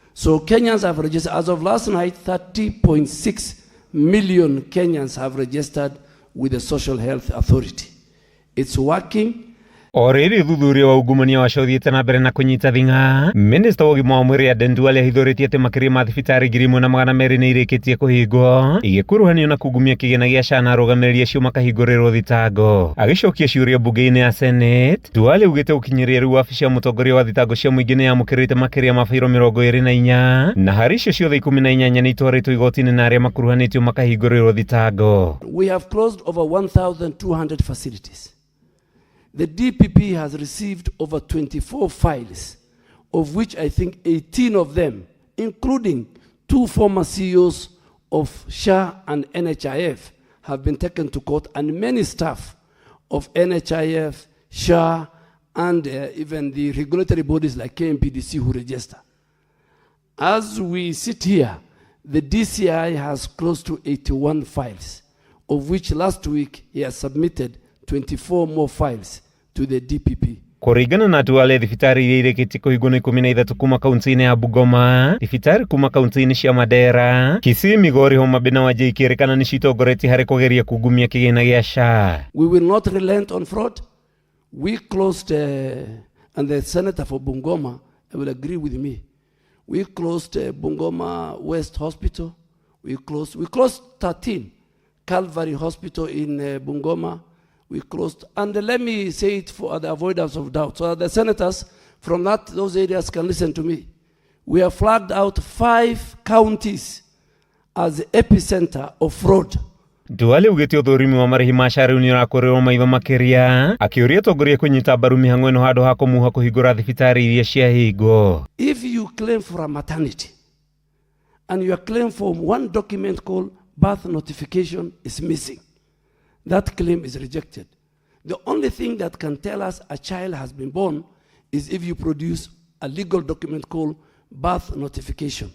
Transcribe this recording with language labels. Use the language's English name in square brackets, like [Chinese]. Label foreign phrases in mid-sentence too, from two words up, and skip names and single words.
[English] So Kenyans have registered, as of last night, 30.6 million Kenyans have registered with the Social Health Authority. It's working. [Kikuyu] Oriri thuthuria wa ungumania wa cothiete na mbere na kunyita thinga. Minister wa ũgima wa mwĩrĩ Aden Duale ahithũrĩtie atĩ makĩria ma thibitarĩ 1,200 nĩ irĩkĩtie kũhingwo igĩkuruhanio na kugumia kĩgĩna gĩa SHA na arũgamĩrĩri acio makahingũrĩrwo thitango. Agĩcokia ciũria mbunge-inĩ ya Senate, Duale augĩte gũkinyĩria rĩu wabici ya mũtongoria wa thitango cia mũingĩ nĩ yamũkĩrĩte makĩria ma bairo 24 na harĩ icio ciothe 18 nĩ itwarĩtwo igoti-inĩ na arĩa makuruhanĩtio makahingũrĩrwo thitango. [English] We have closed over 1,200 facilities. The DPP has received over 24 files, of which I think 18 of them, including 2 former CEOs of SHA and NHIF, have been taken to court, and many staff of NHIF, SHA, and even the regulatory bodies like KMPDC who register. As we sit here, the DCI has close to 81 files, of which last week he has submitted 24 more files to the DPP. [Kikuyu] Kũringana na Duale, thibitari iria irĩkĩtie kũhingwo nĩ 13 kuma kaunti-inĩ ya Bungoma, thibitari kuma kaunti-inĩ cia Mandera, Kisii, Migori, Homa Bay na Wajir ikĩrĩkana nĩ citongoretie harĩ kũgeria kugumia kĩgĩna gĩa SHA. [English] We will not relent on fraud. We closed, and the senator for Bungoma will agree with me. We closed Bungoma West Hospital. We closed 13. Calvary Hospital in Bungoma. We closed, and let me say it for the avoidance of doubt, so that the senators from those areas can listen to me. We have flagged out 5 counties as the epicenter of fraud. [Kikuyu] Duale ugĩte ũthũrimi wa marĩhi ma SHA rĩu nĩ ũrakũrĩrwo maitho makĩria, akĩũria atongoria kũnyita mbaru mĩhang'o ĩno handũ ha kũmuha kũhingũra thibitarĩ iria ciahingwo. [English] If you claim for a maternity and your claim for one document called birth notification is missing, that claim is rejected. The only thing that can tell us a child has been born is if you produce a legal document called birth notification.